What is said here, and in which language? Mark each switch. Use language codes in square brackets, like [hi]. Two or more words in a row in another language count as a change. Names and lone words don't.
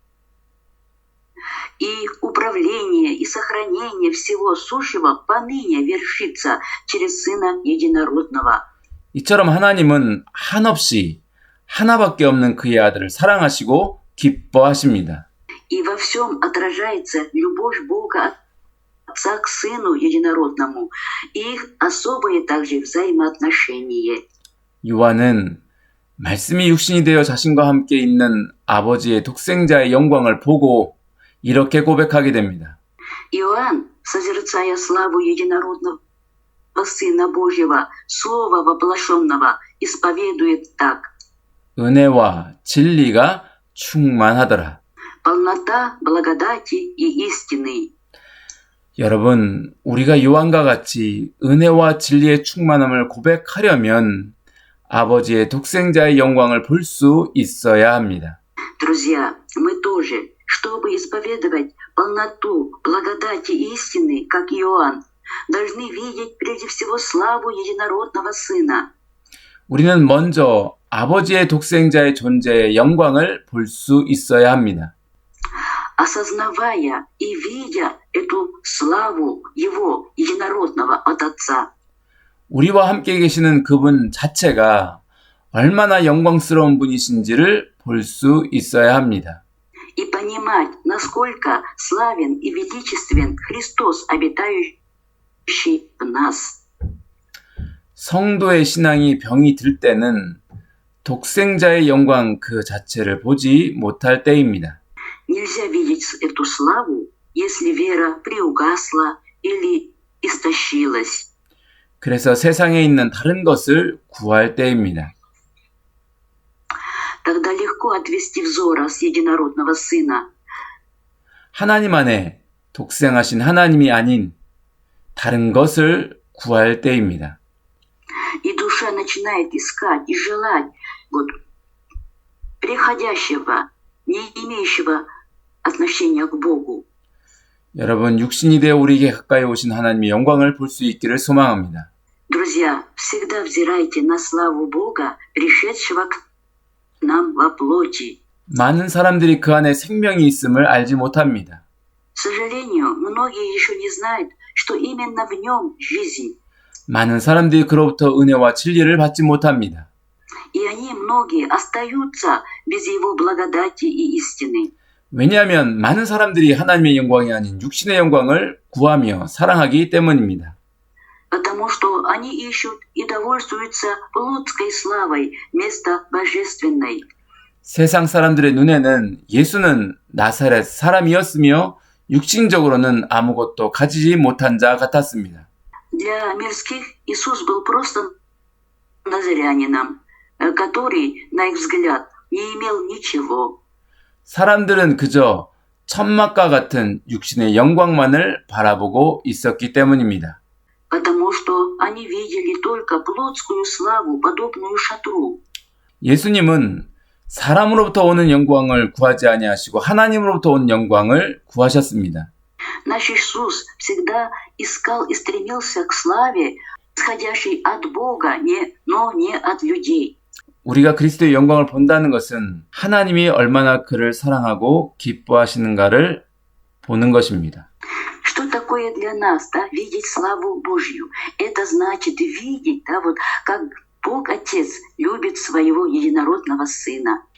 [ru] И управление и сохранение всего сущего поныне вершится через Сына Единородного. [ko] 이처럼 하나님은 한없이 하나밖에 없는 그의 아들을 사랑하시고 기뻐하십니다. [ru] И во всем отражается любовь Бога Отца к Сыну Единородному и их особые также взаимоотношения. [ko] 요한은 말씀이 육신이 되어 자신과 함께 있는 아버지의 독생자의 영광을 보고 이렇게 고백하게 됩니다. [ru] Иоанн, созерцая славу Единородного Сына Божьего, Слова воплощенного, исповедует так. [ko] 은혜와 진리가 충만하더라. [ru] Полнота благодати и истины. [ko] 여러분, 우리가 요한과 같이 은혜와 진리의 충만함을 고백하려면 아버지의 독생자의 영광을 볼 수 있어야 합니다. [ru] Друзья, мы тоже, чтобы исповедовать полноту благодати и истины, как Иоанн, должны видеть прежде всего славу Единородного Сына. [ko] 우리는 먼저 아버지의 독생자의 존재의 영광을 볼 수 있어야 합니다. [ru] Осознавая и видя эту славу Его, Единородного от Отца, [ko] 우리와 함께 계시는 그분 자체가 얼마나 영광스러운 분이신지를 볼 수 있어야 합니다. [ru] и понимать, насколько славен и величествен Христос, обитающий в нас. [ko] 성도의 신앙이 병이 들 때는 독생자의 영광 그 자체를 보지 못할 때입니다. [ru] Нельзя видеть эту славу, если вера приугасла или истощилась. [ko] 그래서 세상에 있는 다른 것을 구할 때입니다. [ru] Тогда легко отвести взора с Единородного Сына. [ko] 하나님 안에 독생하신 하나님이 아닌 다른 것을 구할 때입니다. [ru] И душа начинает искать и желать приходящего, не имеющего отношения к Богу. [ko] 여러분, 육신이 되어 우리에게 가까이 오신 하나님의 영광을 볼 수 있기를 소망합니다. [ru] Друзья, всегда взирайте на славу Бога, пришедшего к нам во плоти. [ko] 많은 사람들이 그 안에 생명이 있음을 알지 못합니다. [ru] К сожалению, многие еще не знают, что именно в нем жизнь. [ko] 많은 사람들이 그로부터 은혜와 진리를 받지 못합니다. [ru] И они, многие, остаются без Его благодати и истины. [ko] 왜냐하면 많은 사람들이 하나님의 영광이 아닌 육신의 영광을 구하며 사랑하기 때문입니다. [ru] Потому что они ищут и довольствуются плотской славой вместо божественной. [ko] 세상 사람들의 눈에는 예수는 나사렛 사람이었으며 육신적으로는 아무것도 가지지 못한 자 같았습니다. [ru] Для мирских Иисус был просто назарянином, который, на их взгляд, не имел ничего. [ko] 사람들은 그저 천막과 같은 육신의 영광만을 바라보고 있었기 때문입니다. [ru] Потому что они видели только плотскую славу, подобную шатру. [ko] 예수님은 사람으로부터 오는 영광을 구하지 아니하시고 하나님으로부터 온 영광을 구하셨습니다. [ru] Наш Иисус всегда искал и стремился к славе, исходящей от Бога, но не от людей. [ko] 우리가 그리스도의 영광을 본다는 것은 하나님이 얼마나 그를 사랑하고 기뻐하시는가를 보는 것입니다. [ru] Что такое для нас, да, видеть славу Божью? Это значит видеть, да, вот как Бог Отец любит своего единородного Сына.